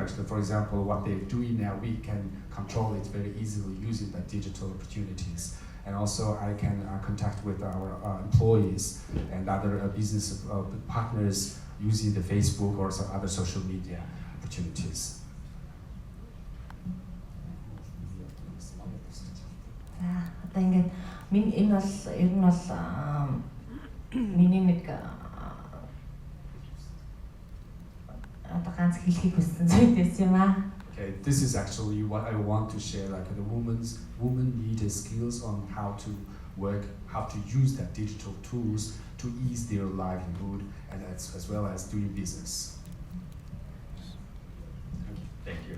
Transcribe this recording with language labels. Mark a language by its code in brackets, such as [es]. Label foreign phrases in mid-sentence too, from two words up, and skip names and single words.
[en] Actually, for example, what they're doing now, we can control it very easily using the digital opportunities. And also I can contact with our employees and other business partners using the Facebook or some other social media opportunities. [mn] За одоо ингээд энэ бол ер нь бол миний нэг одоо ганц хэлхийг хүссэн зүйл байсан юм аа. [en] Okay, this is actually what I want to share, like the women need skills on how to work, how to use that digital tools to ease their livelihood and as well as doing business. Thank you.